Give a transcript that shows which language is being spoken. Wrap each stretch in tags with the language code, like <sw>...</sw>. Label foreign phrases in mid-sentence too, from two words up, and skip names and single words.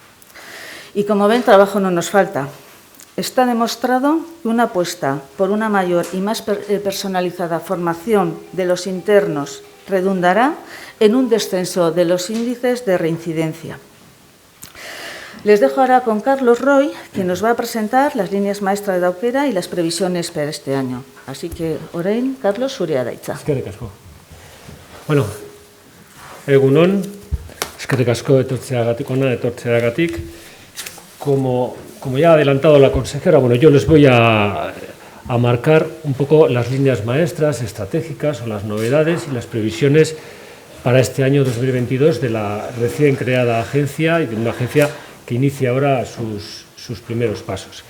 <es>Y como ven, trabajo no nos falta. Está demostrado que una apuesta por una mayor y más personalizada formación de los internos redundará en un descenso de los índices de reincidencia. Les dejo ahora con Carlos Roy, quien nos va a presentar las líneas maestras de Aukera y las previsiones para este año. Así que,</es> <eu>orain, Carlos, zurea da hitza. Eskerrik asko. Bueno, egunon, eskerrik asko etortzeagatik.</eu> <es>Como ya ha adelantado la consejera, bueno, yo les voy a marcar un poco las líneas maestras estratégicas o las novedades y las previsiones para este año 2022 de la recién creada agencia y de una agencia que inicia ahora sus primeros pasos.</es>